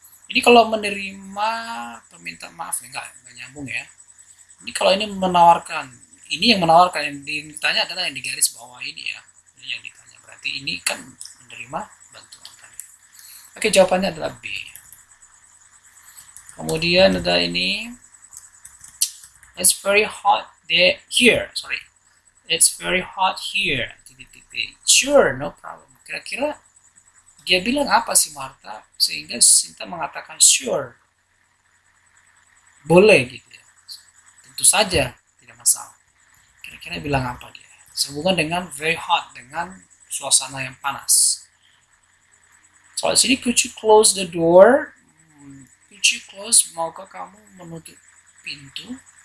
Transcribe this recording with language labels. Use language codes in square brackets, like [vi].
[id] Ini kalau menerima permintaan maaf ya, enggak nyambung ya. Ini kalau ini menawarkan, ini yang menawarkan, yang ditanya adalah yang di garis bawah ini ya. Ini yang ditanya, berarti ini kan menerima bantuan tadi. Oke, jawabannya adalah B. Kemudian ada ini, [en] it's very hot here. Sorry, it's very hot here. Sure, no problem. [id] Kira-kira dia bilang apa sih Martha sehingga Sinta mengatakan sure? boleh gitu ya. Tentu saja tidak masalah. Kira-kira bilang apa dia? Sehubungan dengan very hot, dengan suasana yang panas. Soal sini, [en] could you close the door? Could you close? [id] Maukah kamu menutup pintu?